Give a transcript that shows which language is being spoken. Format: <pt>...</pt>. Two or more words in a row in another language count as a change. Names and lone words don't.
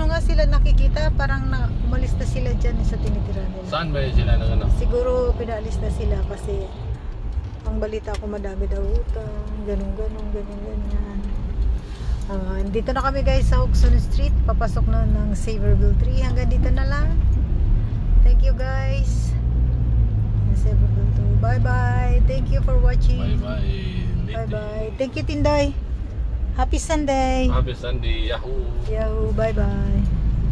<tl>sila nakikita, parang umalis na sila dyan sa tinitira nila. Saan ba yun sila ng ano? Siguro pinaalis na sila kasi ang balita ko madami daw utang, ganyan. Dito na kami guys sa Hukson Street, papasok na ng Saverville 3. Hanggang dito na lang.</tl> <en>Thank you guys. Saverville 2. Bye bye. Thank you for watching. Bye bye. Bye bye. Thank you Tinday. Happy Sunday. Happy Sunday. Yahoo. Yahoo. Bye bye.</en>